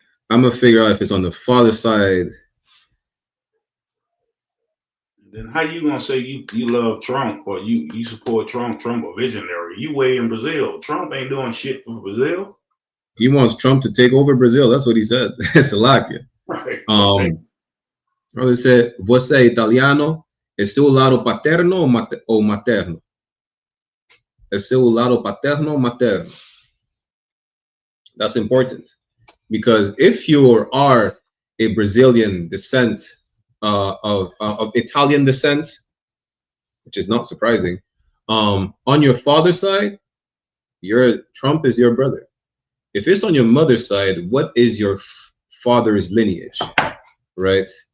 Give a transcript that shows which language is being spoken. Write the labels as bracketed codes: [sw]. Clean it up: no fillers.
[en] I'm gonna figure out if it's on the father side. Then how you gonna say you love Trump or you support Trump? Trump a visionary. You way in Brazil. Trump ain't doing shit for Brazil. He wants Trump to take over Brazil. That's what he said. Salakia. Right. [pt] Ele [en] said, [pt] você é italiano? É seu lado paterno ou materno? É seu lado paterno ou materno? [en] That's important. Because if you are a Brazilian descent, of Italian descent, which is not surprising, on your father's side, Trump is your brother. If it's on your mother's side, what is your father's lineage, right?